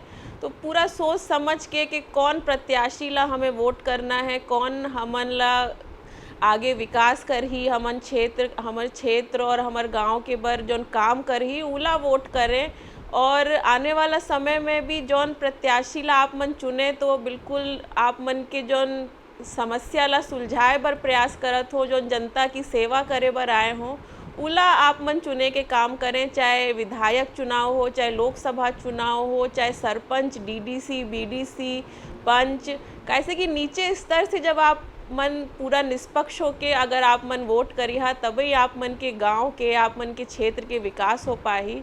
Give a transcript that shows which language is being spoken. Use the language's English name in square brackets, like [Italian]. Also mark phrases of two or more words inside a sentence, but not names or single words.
[Chhattisgarhi] तो पूरा सोच समझ के कि कौन प्रत्याशी ला हमें वोट करना है, कौन हमन ला आगे विकास करही, हमर क्षेत्र और हमार गांव के बर जौन काम करही उला वोट करें। और आने वाला समय में भी जौन प्रत्याशी ला आप मन चुने तो बिल्कुल आप मन के जौन समस्या ला सुलझाए बर प्रयास करत हो, जौन जनता की सेवा करे बर आए हों उला आप मन चुने के काम करें। चाहे विधायक चुनाव हो, चाहे लोकसभा चुनाव हो, चाहे सरपंच, डीडीसी, बीडीसी, पंच, कैसे कि नीचे स्तर से जब आप मन पूरा निष्पक्ष होके अगर आप मन वोट करिहा तभी आप मन के गांव के, आप मन के क्षेत्र के विकास हो पाही।